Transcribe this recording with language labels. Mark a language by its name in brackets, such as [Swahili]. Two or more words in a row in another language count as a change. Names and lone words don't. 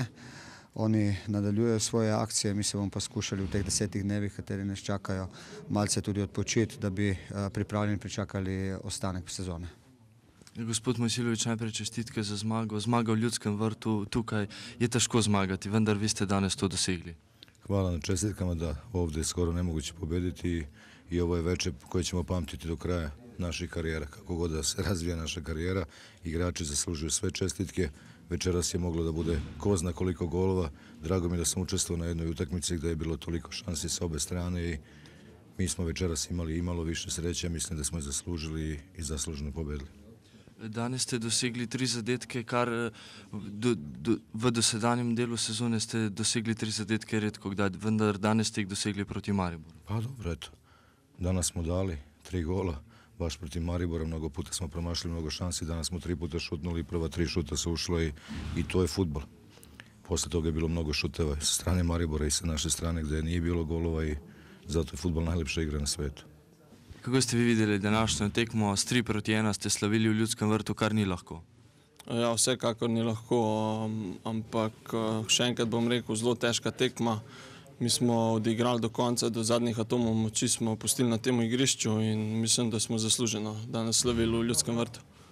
[Slovenian] Oni nadaljujejo svoje akcije, mi se bomo pa skušali v teh 10 dnevih, kateri nas čakajo, malce tudi odpočiti, da bi pripravljeni pričakali ostanek sezone. Gospod Mojsilović, najprej čestitke za zmago. Zmaga v Ljudskem vrtu, tukaj je težko zmagati, vendar vi ste danes to dosegli. [Serbian] Hvala na čestitkama, da ovdje je skoro nemoguće pobediti i ovo je večer koje ćemo pamtiti do kraja naših karijera. Kako god da se razvija naša karijera, igrači zaslužuju sve čestitke. Večeras je moglo da bude ko zna koliko golova. Drago mi je da sam učestvovao na jednoj utakmici gdje je bilo toliko šansi sa obe strane i mi smo večeras imali i malo više sreće. Mislim da smo je zaslužili i zasluženo pobedili. [Slovenian] Danes ste dosegli 3 zadetke, kar v dosedanjem delu sezone ste dosegli 3 zadetke redko kdaj, vendar danes ste ih dosegli proti Mariboru. [Serbian] Pa dobro, eto. Danas smo dali 3 gola, baš protiv Maribora, mnogo puta smo promašili mnogo šansi, danas smo 3 puta šutnuli, prva 3 šuta su ušla i to je fudbal. Posle toga je bilo mnogo šuteva sa strane Maribora i sa naše strane gdje nije bilo golova i zato je fudbal najlepša igra na svetu. [Slovenian] Kako ste vi videli današnjo tekmo? S 3-1 ste slavili v Ljudskem vrtu, kar ni lahko. Ja, vsekakor ni lahko, ampak še enkrat bom rekel, zelo težka tekma. Mi smo odigrali do konca, do zadnjih atomov moči smo pustili na tem igrišču in mislim, da smo zasluženo danes slavili v Ljudskem vrtu.